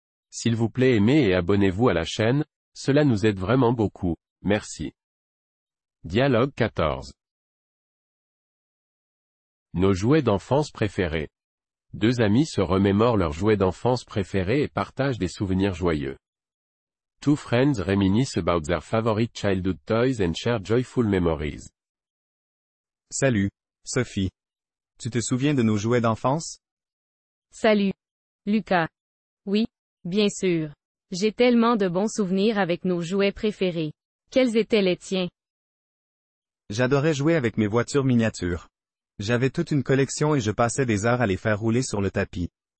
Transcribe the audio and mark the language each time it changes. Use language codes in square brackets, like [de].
[fr] S'il vous plaît aimez et abonnez-vous à la chaîne, cela nous aide vraiment beaucoup. Merci. Dialogue 14. Nos jouets d'enfance préférés. Deux amis se remémorent leurs jouets d'enfance préférés et partagent des souvenirs joyeux. [en] Two friends reminisce about their favorite childhood toys and share joyful memories. [fr] Salut, Sophie. Tu te souviens de nos jouets d'enfance? Salut, Lucas. Oui, bien sûr. J'ai tellement de bons souvenirs avec nos jouets préférés. Quels étaient les tiens? J'adorais jouer avec mes voitures miniatures. J'avais toute une collection et je passais des heures à les faire rouler sur le tapis.